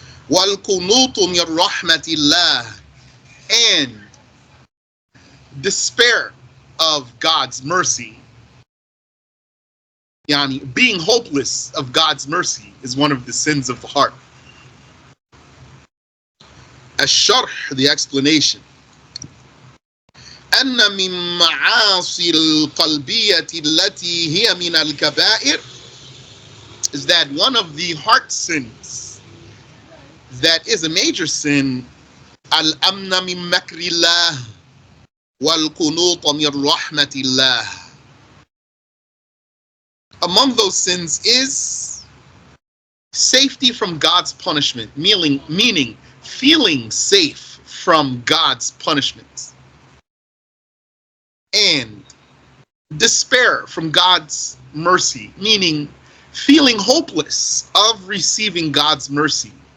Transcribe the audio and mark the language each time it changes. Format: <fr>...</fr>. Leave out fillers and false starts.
<ar>وَالْقُنُوطُ مِنْ رَحْمَةِ اللَّهِ,</ar> <en>and despair of God's mercy, yani being hopeless of God's mercy, is one of the sins of the heart.</en> <ar>الشرح,</ar> <en>the explanation.</en> <ar>أن من معاصي القلبية التي هي من الكبائر,</ar> <en>is that one of the heart sins that is a major sin,</en> <ar>الأمن من مكر الله والقنوط من رحمة الله.</ar> <en>Among those sins is safety from God's punishment, meaning feeling safe from God's punishment, and despair from God's mercy, meaning feeling hopeless of receiving God's mercy.</en>